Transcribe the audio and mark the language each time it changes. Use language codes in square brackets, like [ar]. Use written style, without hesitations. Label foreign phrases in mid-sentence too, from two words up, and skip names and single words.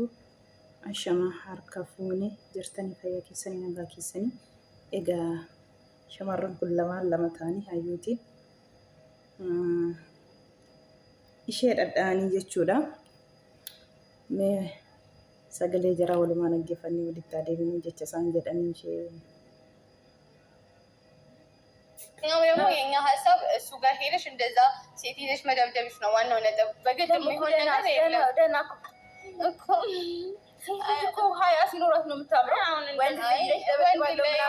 [om] Ashama harka fuune jirtanii fayyaa keessanii nagaa keessanii. Egaa shamarran kun lama ta'anii hayyuutiin ishee dhadhaanii jechuudha. Mee sagalee jaraa walumaan dhaggeeffannee walitti adeemnee jecha isaan jedhanii ishee [am] ነው ደግሞ የኛ ሀሳብ እሱ ጋር ሄደሽ እንደዛ ሴት ሄደሽ መደብደብሽ ነው ዋናው ነጥብ። በግድ የሚሆን ነገር የለም እኮ እኮ ሀያ ሲኖራት ነው የምታምረው። አሁን ወንድ ልጅ ደበደባለው